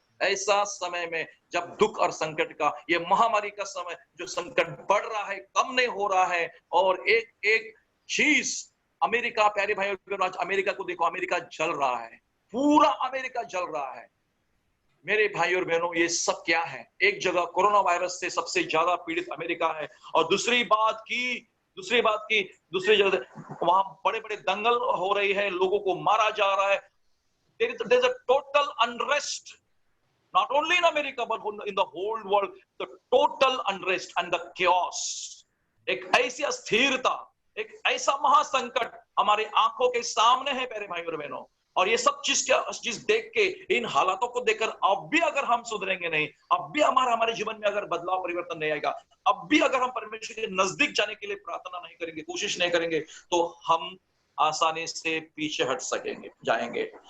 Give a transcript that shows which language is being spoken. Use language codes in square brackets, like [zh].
[hi] ऐसा समय में जब दुख और संकट का, ये महामारी का समय, जो संकट बढ़ रहा है, कम नहीं हो रहा है, और एक एक चीज, अमेरिका, प्यारे भाई आज अमेरिका को देखो, अमेरिका जल रहा है, पूरा अमेरिका जल रहा है। मेरे भाई और बहनों, ये सब क्या है? एक जगह कोरोना वायरस से सबसे ज्यादा पीड़ित अमेरिका है, और दूसरी बात की दूसरी जगह वहां बड़े बड़े दंगल हो रही है, लोगों को मारा जा रहा है। [en] There is a total unrest, not only in America but in the whole world, the total unrest and the chaos. [hi] एक ऐसी अस्थिरता, एक ऐसा महासंकट हमारे आंखों के सामने है प्यारे भाई और बहनों। और ये सब चीज देख के, इन हालातों को देखकर, अब भी अगर हम सुधरेंगे नहीं, अब भी हमारे जीवन में अगर बदलाव परिवर्तन नहीं आएगा, अब भी अगर हम परमेश्वर के नजदीक जाने के लिए प्रार्थना नहीं करेंगे, कोशिश नहीं करेंगे, तो हम आसानी से पीछे हट जाएंगे।